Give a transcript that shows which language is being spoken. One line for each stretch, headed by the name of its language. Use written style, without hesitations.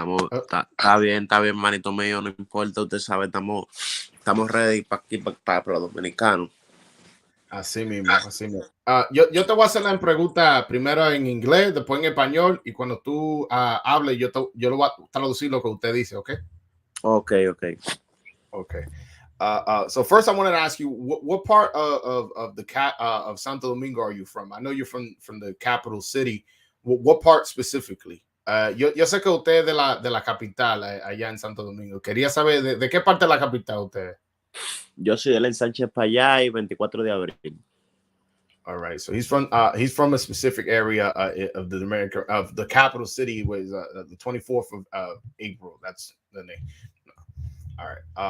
Spanish: Está bien, manito mío, no importa, usted sabe, estamos ready para aquí, para los dominicanos. Así mismo, así mismo. Yo te voy a hacer la pregunta primero en inglés, después en español, y cuando tú hables, yo lo voy a traducir lo que usted dice, ¿ok? Ok.
English: Okay. So first, I wanted to ask you, what part of the of Santo Domingo are you from? I know you're from the capital city. What part specifically?
Spanish: Yo sé que usted es de la capital allá en Santo Domingo. Quería saber de qué parte de la capital usted es. Yo soy el Sánchez Payá y 24 de abril.
English: All right, so he's from a specific area of the America of the capital city was the 24th of April. That's the name. All right.